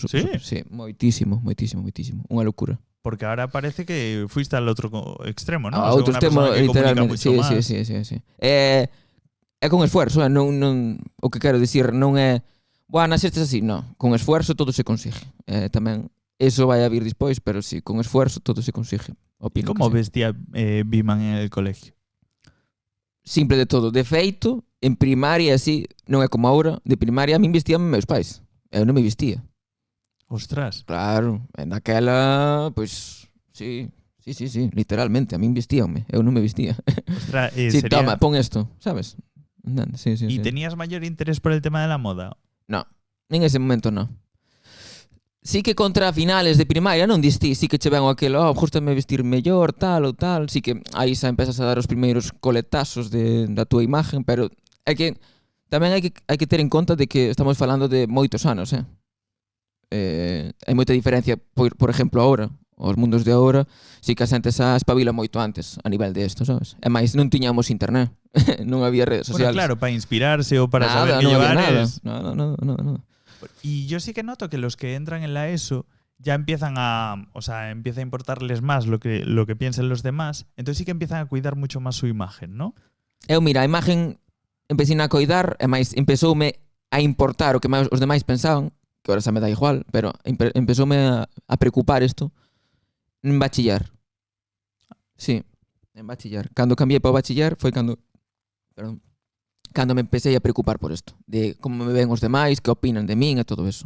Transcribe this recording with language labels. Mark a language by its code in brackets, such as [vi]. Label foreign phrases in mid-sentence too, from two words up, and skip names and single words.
[gl] Sí, moitísimo. Unha locura. [es] Porque ahora parece que fuiste al otro extremo, ¿no? [gl] A outro extremo, literalmente. Sí. É con esfuerzo, o que quero dicir non é nascestes así, non. [es] Con esfuerzo todo se consigue. [gl] Tamén eso vai a vir despois, [es] pero sí, con esfuerzo todo se consigue. ¿Y cómo vestía Biman en el colegio? Simple de todo. [gl] De feito, en primaria así, non é como ahora, de primaria a min vestían meus pais. Eu non me vestía. Ostras. Claro, naquela, pois, sí, literalmente, a min vestíanme, eu non me vestía. Ostras, sí, sería... toma, pon esto, sabes? Sí. [es] ¿Y tenías mayor interés por el tema de la moda? No, en ese momento no. [gl] Sí que contra finales de primaria non distí, sí que che vengo aquelo, gústame vestir mellor, tal ou tal, sí que aí xa empezas a dar os primeiros coletazos da túa imagen, pero é que tamén hai que ter en conta de que estamos falando de moitos anos, hai moita diferencia, por exemplo, agora, os mundos de agora, sí que a xente xa espabila moito antes a nivel de isto, sabes? E máis non tiñamos internet, non había redes sociales. Bueno, claro, para inspirarse ou para saber nada, que [es] no llevar es... Nada. Y yo sí que noto que los que entran en la ESO ya empiezan empieza a importarles más lo que piensen los demás, entonces sí que empiezan a cuidar mucho más su imagen, ¿no? [gl] Mira, a imagen empecé a coidar, e máis empezoume a importar o que máis os demais pensaban, que ahora xa me dá igual, pero empezoume a preocupar isto en bachiller. Sí, en bachiller. Cando cambiei para o bachiller foi cando me empecé a preocupar por isto, de como me ven os demais, que opinan de min e todo eso.